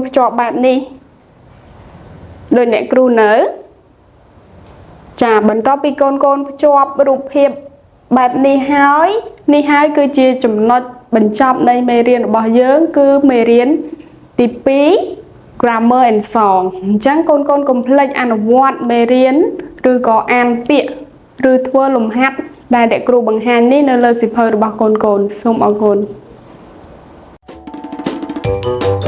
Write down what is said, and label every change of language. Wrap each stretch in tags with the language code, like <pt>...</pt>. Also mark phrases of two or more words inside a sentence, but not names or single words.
<km>ភ្ជាប់បែបនេះដោយអ្នកគ្រូនៅចាបន្ទាប់ពីកូនភ្ជាប់រូបភាពបែបនេះហើយគឺជាចំណុចបញ្ចប់នៃមេរៀនរបស់យើងគឺមេរៀនទី2</km> <en>grammar and song</en> <km>អញ្ចឹងកូនកុំភ្លេចអនុវត្តមេរៀនឬក៏អានពាក្យឬធ្វើលំហាត់ដែលអ្នកគ្រូបង្ហាញនេះនៅលើសៀវភៅរបស់កូនសូមអរគុណ</km>